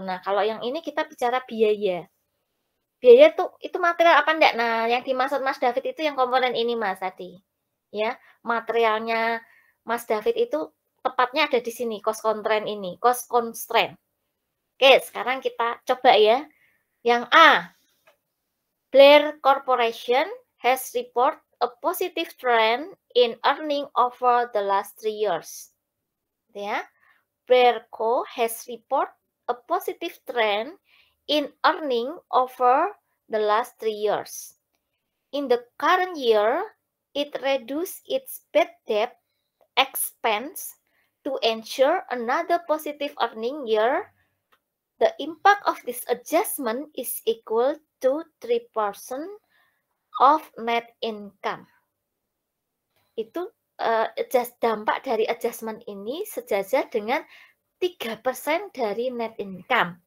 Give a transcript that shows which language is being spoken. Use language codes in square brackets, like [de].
[id] Nah, kalau yang ini kita bicara biaya. Biaya itu material apa enggak? Nah, yang dimaksud Mas David itu yang komponen ini Mas tadi. Ya, materialnya Mas David itu tepatnya ada di sini, cost constraint ini, cost constraint. Oke, sekarang kita coba ya. Yang A, [en] Blair Corporation has report a positive trend in earning over the last 3 years. Ya, Blair Co has report a positive trend in earning over the last 3 years. In the current year, it reduced its bad debt expense to ensure another positive earning year. The impact of this adjustment is equal to 3% of net income. [id] Itu dampak dari adjustment ini sejajar dengan 3% dari net income.